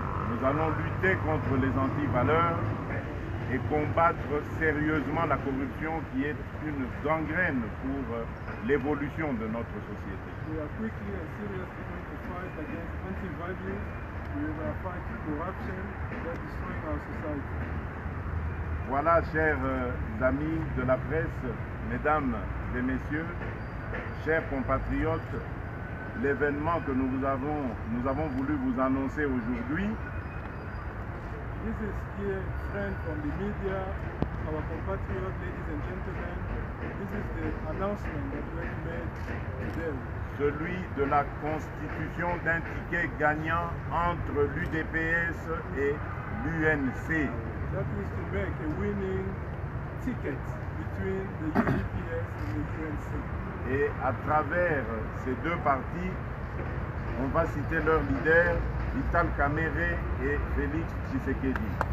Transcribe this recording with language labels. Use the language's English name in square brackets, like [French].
[French] Nous allons lutter contre les antivaleurs et combattre sérieusement la corruption qui est une gangrène pour l'évolution de notre société. [English] We are quickly and seriously going to fight against anti-values. We will fight corruption that is destroying our society. [French] Voilà, chers amis de la presse, mesdames et messieurs, chers compatriotes, l'événement que nous avons voulu vous annoncer aujourd'hui. [English] This is here, friends from the media, our compatriots, ladies and gentlemen. This is the announcement that we have made today. [French] Celui de la constitution d'un ticket gagnant entre l'UDPS et l'UNC. [English] That is to make a winning ticket between the UDPS and the UNC. [French] Et à travers ces deux partis, on va citer leurs leaders, Vital Kamerhe et Félix Tshisekedi.